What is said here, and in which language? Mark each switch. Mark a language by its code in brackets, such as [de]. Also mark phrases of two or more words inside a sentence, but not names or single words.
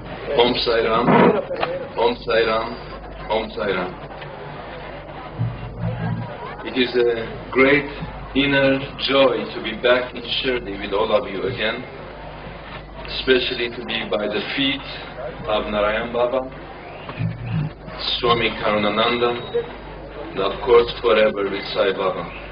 [sa] Om Sai Ram, Om Sai Ram, Om Sai Ram. [en] It is a great inner joy to be back in Shirdi with all of you again, especially to be by the feet of Narayan Baba, Swami Karunanandam, and of course forever with Sai Baba.